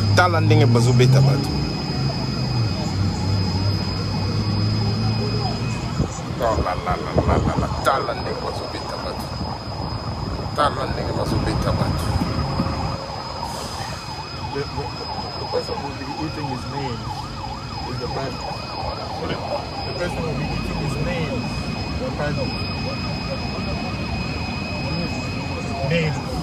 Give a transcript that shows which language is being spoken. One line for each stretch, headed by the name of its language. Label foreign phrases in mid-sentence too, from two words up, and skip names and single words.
Lingala: Talande bazobeta bato. Oh la. Talande bazobeta bato. Talande bazobeta bato.
English: The person who will be eating his nails is the bad. The person who will be eating his nails is the bad. Nails.